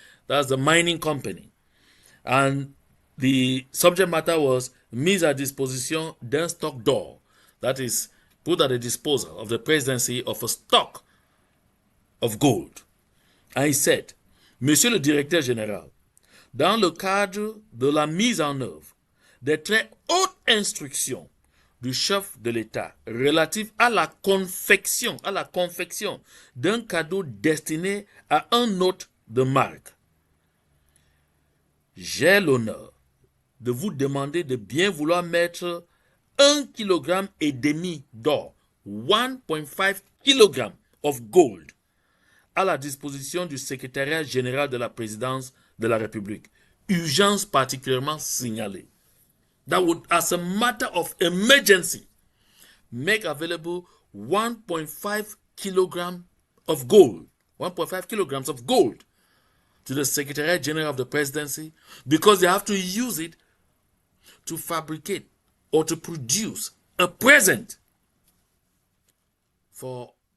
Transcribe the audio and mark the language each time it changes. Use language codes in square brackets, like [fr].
[en] That's the mining company. And the subject matter was [fr] mise à disposition d'un stock d'or, [en] that is, put at the disposal of the presidency of a stock of gold. And he said, [fr] Monsieur le Directeur Général, dans le cadre de la mise en œuvre des très hautes instructions du chef de l'État relative à la confection d'un cadeau destiné à un hôte de marque, j'ai l'honneur de vous demander de bien vouloir mettre 1,5 kg d'or, [en] 1.5 kg of gold, [fr] à la disposition du secrétariat général de la présidence de la République. Urgence particulièrement signalée. [en] that would, as a matter of emergency, make available 1.5 kilogram of gold, 1.5 kilograms of gold to the Secretariat General of the Presidency, because they have to use it to fabricate or to produce a present for